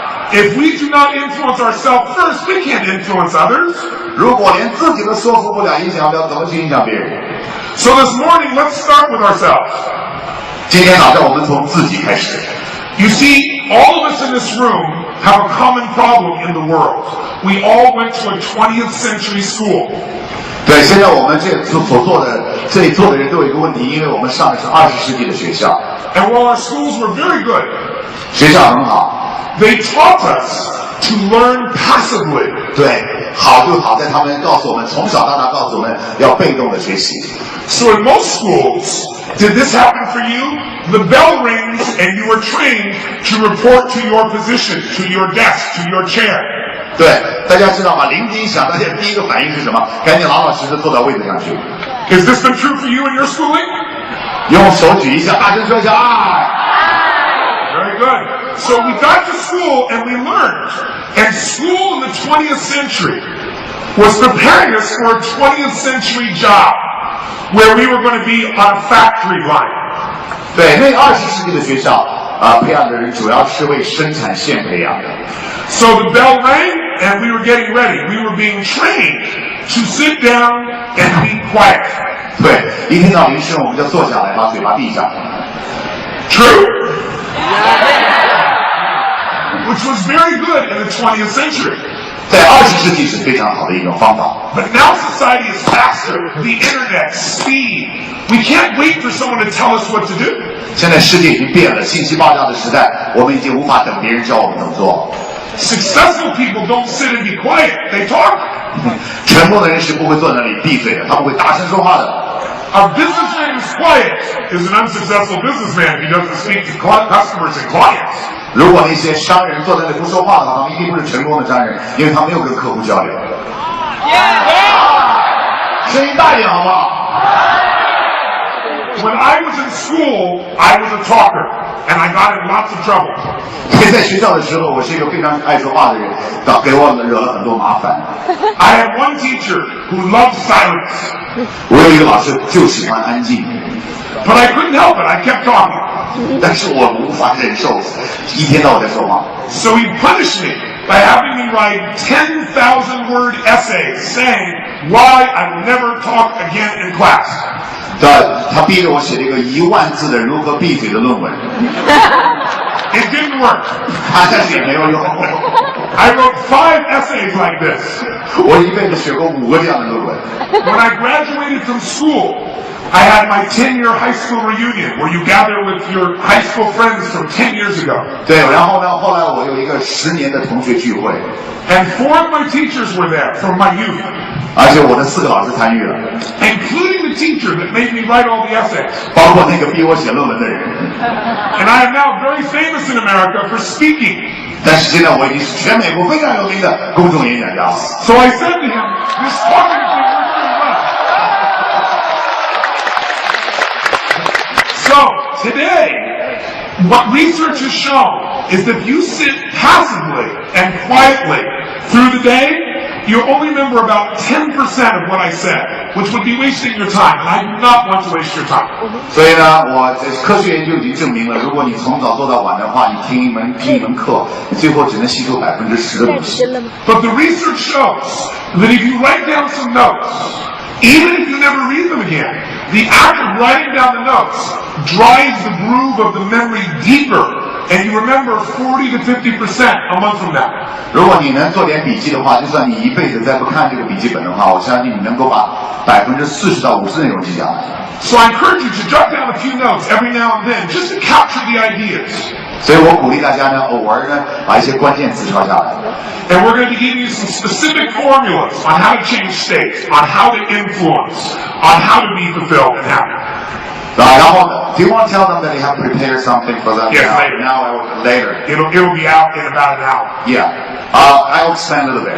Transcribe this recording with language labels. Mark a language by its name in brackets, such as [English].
[English] If we do not influence ourselves first, we can't influence others. [Chinese] 如果连自己都说服不了、影响不了，怎么去影响别人 [English] So this morning, let's start with ourselves. [Chinese] 今天早上我们从自己开始。 [English] You see, all of us in this room have a common problem in the world. We all went to a 20th century school. [Chinese] 对，现在我们这里坐的人都有一个问题，因为我们上的是20世纪的学校。 [English] And while our schools were very good, [Chinese] 学校很好。 [English] They taught us to learn passively. [Chinese] 对，好就好在他们告诉我们，从小到大告诉我们要被动的学习。 [English] So in most schools, did this happen for you? The bell rings and you are trained to report to your position, to your desk, to your chair. [Chinese] 对，大家知道吗？铃笛响，大家第一个反应是什么？赶紧老老实实坐到位子上去。 [English] Has this been true for you in your schooling? [Chinese] 用手举一下，大声说一下啊！ [English] Very good. So we got to school and we learned. And school in the 20th century was preparing us for a 20th century job where we were going to be on a factory line. [Chinese] 对，那20世纪的学校培养的人主要是为生产线培养的。 [English] So the bell rang and we were getting ready. We were being trained to sit down and be quiet. [Chinese] 对，一听到铃声，我们就坐下来，把嘴巴闭上。 [English] True? Which was very good in the 20th century. [Chinese] 在20世纪是非常好的一种方法。 [English] But now society is faster. The internet, speed. We can't wait for someone to tell us what to do. [Chinese] 现在世界已经变了，信息爆炸的时代，我们已经无法等别人教我们怎么做。 [English] Successful people don't sit and be quiet. They talk. [Chinese] 成功的人是不会坐在那里闭嘴的，他们会大声说话的。 [English] A businessman who's quiet is an unsuccessful businessman. He doesn't speak to customers and clients. [Chinese] 如果那些商人坐在那里不说话的话，他们一定不是成功的商人，因为他没有跟客户交流。声音大一点好不好？ [English] When I was in school, I was a talker, and I got in lots of trouble. [Chinese] 在学校的时候，我是一个非常爱说话的人，给我惹了很多麻烦。 [English] I had one teacher who loved silence. [Chinese] 我有一个老师就喜欢安静。 [English] But I couldn't help it. I kept talking. [Chinese] 但是我无法忍受一天到晚在说话。 [English] So he punished me by having me write 10,000-word essays saying why I will never talk again in class. [Chinese] 他逼着我写了一个10000字的如何闭嘴的论文。 [English] It didn't work. [Chinese] 但是也没有用。 [English] I wrote 5 essays like this. [Chinese] 我一辈子写过5个这样的论文。 [English] When I graduated from school, I had my 10-year high school reunion where you gather with your high school friends from 10 years ago. [Chinese] 对，然后呢，后来我有一个10年的同学聚会。 [English] And 4 of my teachers were there from my youth. [Chinese] 而且我的4个老师参与了。 [English] Including the teacher that made me write all the essays. [Chinese] 包括那个逼我写论文的人。 [English] And I am now very famous in America for speaking. [Chinese] 但是现在我已经是全美国非常有名的公众演讲家了。 [English] So I said to him, this talking thing works pretty well. So today, what research has shown is that if you sit passively and quietly through the day, you only remember about 10% of what I said, which would be wasting your time. And I do not want to waste your time. [Chinese] 所以呢，科学研究已经证明了，如果你从早做到晚的话，你听一门课，你最后只能吸收10%的东西。 [English] But the research shows that if you write down some notes, even if you never read them again, The act of writing down the notes drives the groove of the memory deeper, and you remember 40 to 50% a month from now. [Chinese] 如果你能做点笔记的话，就算你一辈子再不看这个笔记本的话，我相信你能够把40%到50%的内容记下来。 [English] So I encourage you to jot down a few notes every now and then, just to capture the ideas. [Chinese] 所以我鼓励大家呢，偶尔呢把一些关键词抄下来。 [English] And we're going to be giving you some specific formulas on how to change states, on how to influence, on how to be fulfilled and happy. [Chinese] 然后 [English] do you want to tell them that they have to prepare something for them? Yes, later. It'll be out in about an hour. Yeah. I'll explain a little bit.